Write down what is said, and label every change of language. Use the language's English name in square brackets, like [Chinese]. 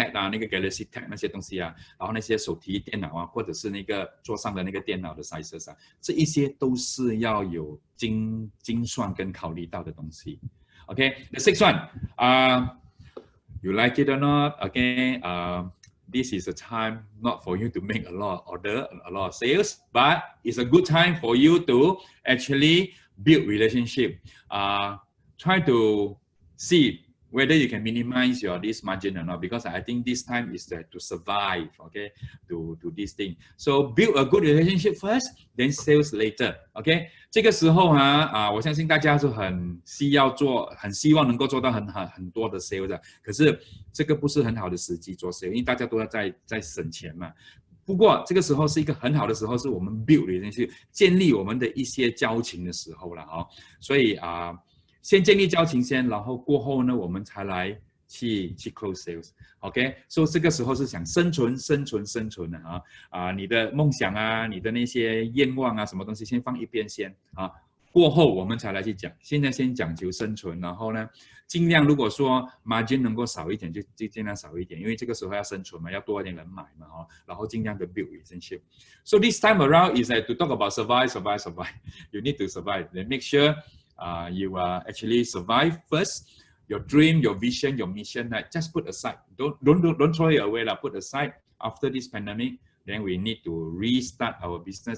[Chinese] 那个 Galaxy Tab 那些东西然后那些手提电脑或者是那个桌上的那个电脑的 sizes 这一些都是要有精算跟考虑到的东西。 [English] Okay, the sixth one, you like it or not? Okay, this is a time not for you to make a lot of order, a lot of sales, but it's a good time for you to actually build relationship. Try to see whether you can minimize this margin or not, because I think this time is to survive, okay, to this thing. So build a good relationship first, then sales later, okay. [Chinese] 这个时候我相信大家是很希望能够做到很多的 sales 可是这个不是很好的时机做 sales， 因为大家都要在省钱嘛。不过这个时候是一个很好的时候，是我们 [English] build relationship [Chinese] 建立我们的一些交情的时候了所以先建立交情先，然后过后呢，我们才来去 [English] close sales。 [Chinese] OK， 所以这个时候是想生存的你的梦想你的那些愿望什么东西先放一边先过后我们才来去讲。现在先讲求生存，然后呢，尽量如果说 margin 能够少一点，就尽量少一点，因为这个时候要生存嘛，要多一点人买嘛然后尽量的 [English] build relationship。 So this time around is to talk about survive. You need to survive. Then make sure you actually survive first. Your dream, your vision, your mission, just put aside. Don't throw it away. Put aside. After this pandemic, then we need to restart our business.